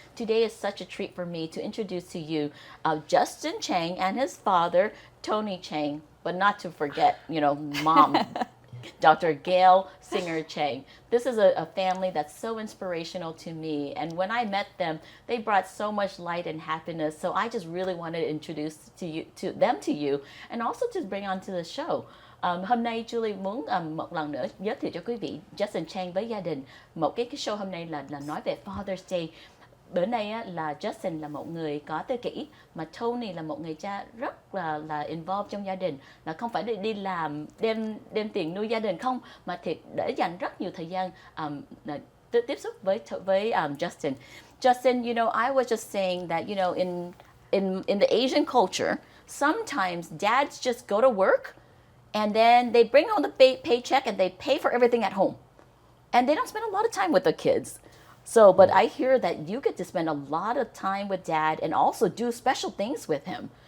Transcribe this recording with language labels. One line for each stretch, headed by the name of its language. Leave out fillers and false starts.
English: Today is such a treat for me to introduce to you Justin Chang and his father, Tony Chang, but not to forget, mom, Dr. Gail Singer Chang. This is a family that's so inspirational to me. And when I met them, they brought so much light and happiness. So I just really wanted to introduce them to you and also to bring onto the show.
Vietnamese: Hôm nay Julie muốn một lần nữa giới thiệu cho quý vị Justin Chang với gia đình. Một cái show hôm nay là nói về Father's Day. Bữa nay á, là Justin là một người có tự kỷ, mà Tony là một người cha rất là involved trong gia đình, là không phải đi làm đem tiền nuôi gia đình không, mà thiệt để dành rất nhiều thời gian tiếp xúc với Justin.
English: Justin, I was just saying that in the Asian culture, sometimes dads just go to work and then they bring home the paycheck and they pay for everything at home, and they don't spend a lot of time with the kids. So, but I hear that you get to spend a lot of time with Dad and also do special things with him.